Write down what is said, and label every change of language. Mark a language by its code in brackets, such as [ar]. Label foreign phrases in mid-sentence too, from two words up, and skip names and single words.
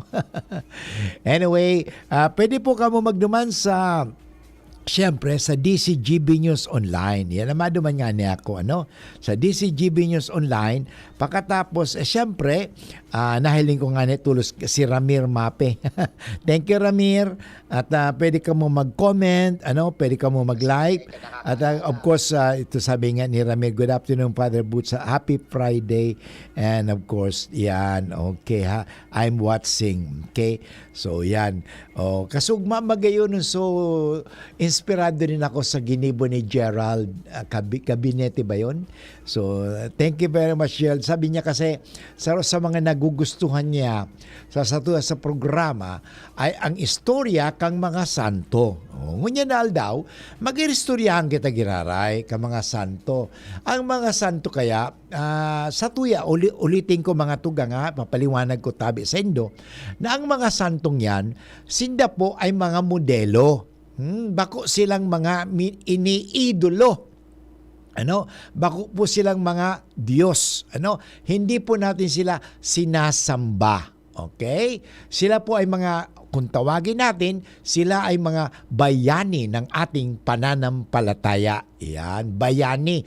[bik] Anyway, pwede po ka mo magduman sa siyempre sa DCGB News Online. Yan naman duman nga niya ako. Sa DCGB News Online. Pagkatapos, siyempre, nahiling ko nga tulos si Ramir Mape. [en] Thank you, Ramir. [bik] At pwede ka mo mag-comment, pwede ka mo mag-like. [en] At of course, [tl] ito sabi nga ni Ramir, [en] good afternoon, Father Butch. Happy Friday. And of course, yan, okay ha. I'm watching. Okay? So, [bik] yan. Kasugma magayon. So, inspirado rin ako sa ginibo ni Gerald. [tl] Kabinete ba yun? [en] So, thank you very much, Gerald. [tl] Sabi niya kasi sa mga nagugustuhan niya sa programa ay ang istorya kang mga santo. [bik] Ngunyan daw, mag-iristoryahan kita giraray ka mga santo. Ang mga santo kaya, sa tuya, ulitin ko mga tugang papaliwanag ko tabi sa indo, na ang mga santong yan, sinda po ay mga modelo. Bako silang mga iniidolo. [tl] Bako po silang mga Diyos. Hindi po natin sila sinasamba. Okay? Sila po ay mga, kung tawagin natin, sila ay mga bayani ng ating pananampalataya. Yan, bayani.